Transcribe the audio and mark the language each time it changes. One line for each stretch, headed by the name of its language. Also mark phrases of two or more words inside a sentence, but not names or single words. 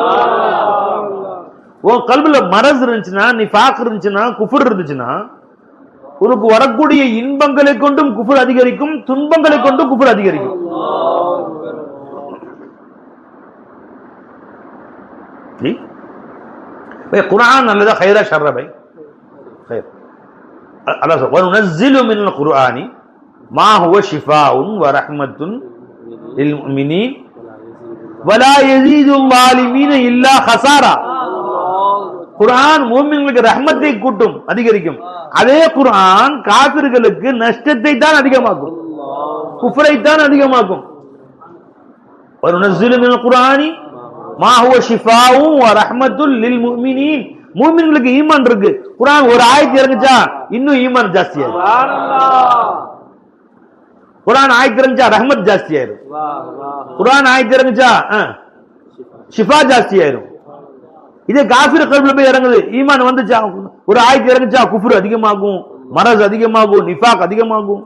Tamil: உன் கல்வில மரஸ் இருந்துச்சுன்னா, நிஃபாக் இருந்துச்சுன்னா, குஃபர் இருந்துச்சுன்னா உனக்கு வரக்கூடிய இன்பங்களை கொண்டும் குஃபர் அதிகரிக்கும், துன்பங்களை கொண்டும் குஃபர் அதிகரிக்கும். குர்ஆன் நல்லதா
Arabic: خيرا شرا ب خير. الله سبحانه وننزل من القرآن ما هو شفاء ورحمة للمؤمنين ولا يزيد الظالمين إلا خسارا.
Tamil: குர்ஆன் முஃமின்களுக்கு ரஹ்மத்தை கூட்டும், அதிகரிக்கும். அதே குர்ஆன் காஃபிர்களுக்கு நஷ்டத்தை தான் அதிகமாக்கும், குஃப்ரை தான் அதிகமாக்கும்.
Arabic: وننزل من القرآن ما هو شفاء ورحمة للمؤمنين.
Tamil: மூமின்களுக்கு ஈமான் இருக்கு. குர்ஆன் ஒரு ஆயத்து இறங்குச்சா இன்னும் ஈமான் ஜாஸ்தி ஆயிரும். குர்ஆன் ஆயத்து இறங்குச்சா ரஹ்மத் ஜாஸ்தி ஆயிரும். குர்ஆன் ஆயத்து இறங்குச்சா ஷிஃபா ஜாஸ்தி ஆயிரும். இதே காஃபிர் கல்வில போய் இறங்குது, ஈமான் வந்துச்சா ஒரு ஆயத்து இறங்குச்சா குஃப்ர் அதிகமாகும், மரஸ் அதிகமாகும், நிஃபாக் அதிகமாகும்.